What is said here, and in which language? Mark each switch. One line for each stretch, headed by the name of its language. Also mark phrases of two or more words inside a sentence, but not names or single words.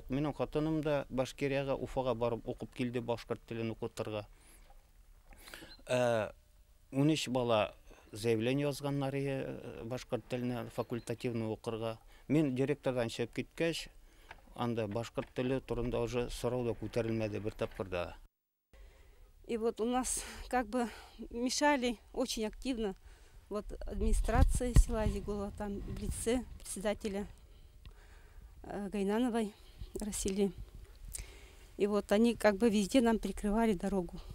Tatar: Минем хатыным да Башкирияга, Уфага барып укып килде башкорт телен укытырга. 13 бала заявление язганнар башкорт теленә факультативный укырга. Мин директордан чыгып киткәч, анда башкорт теле турында уже сорау да күтәрелмәде бер тапкырда.
Russian: И вот у нас как бы мешали очень активно вот администрация села Азигула, там в лице председателя Гайнановой Расили. И вот они как бы везде нам прикрывали дорогу.